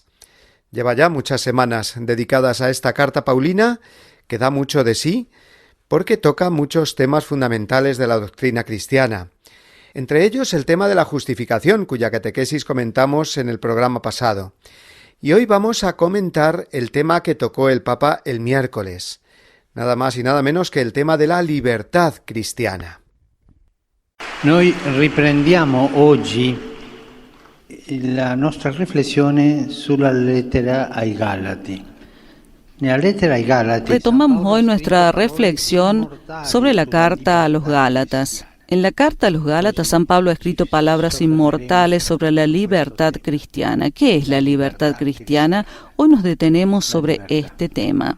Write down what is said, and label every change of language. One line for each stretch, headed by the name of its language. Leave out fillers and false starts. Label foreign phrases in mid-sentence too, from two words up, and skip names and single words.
Spanish: Lleva ya muchas semanas dedicadas a esta carta paulina, que da mucho de sí, porque toca muchos temas fundamentales de la doctrina cristiana. Entre ellos el tema de la justificación, cuya catequesis comentamos en el programa pasado. Y hoy vamos a comentar el tema que tocó el Papa el miércoles, nada más y nada menos que el tema de la libertad cristiana.
Italian: Noi riprendiamo oggi la nostra riflessione sulla lettera ai Galati.
Spanish: Retomamos hoy nuestra reflexión sobre la carta a los Gálatas. En la carta a los Gálatas, San Pablo ha escrito palabras inmortales sobre la libertad cristiana. ¿Qué es la libertad cristiana? Hoy nos detenemos sobre este tema.